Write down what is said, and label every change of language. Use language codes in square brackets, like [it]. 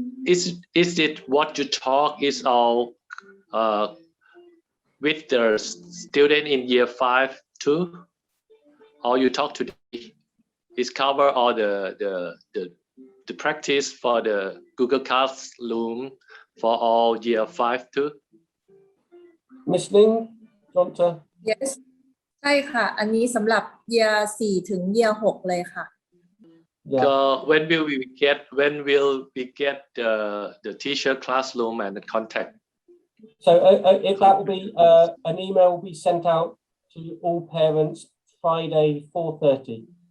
[en] Is it what you talk is all with the student in year 5 too? Or you talk today is cover all the practice for the Google Classroom for all year 5 too? Miss Ning, want to? [th] Yes ใช่ค่ะอันนี้สำหรับ year 4 ถึง year 6 เลยค่ะ [en] Yeah. So when will we get the teacher classroom and the contact? So if that will be an email will be sent out to all parents Friday 4:30.